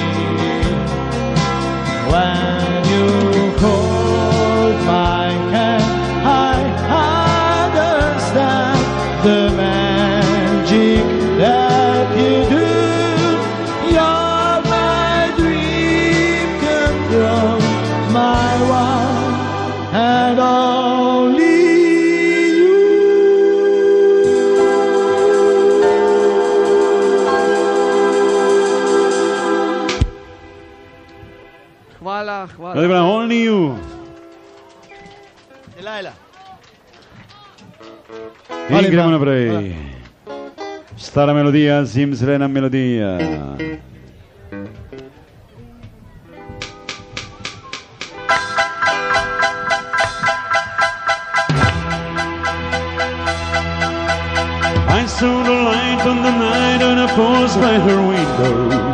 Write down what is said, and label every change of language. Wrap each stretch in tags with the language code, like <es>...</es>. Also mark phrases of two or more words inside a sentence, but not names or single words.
<en>When you hold my hand, I understand the magic that you do. You're my dream come true, my one and only you.</en> <sl>Hvala, No, hvala. dobra,</sl> <en>only you. Delilah.</en> <sl>In gremo naprej. Stara melodija, zimzelena melodija.</sl> <en>I saw the light on the night on a post by her window.</en>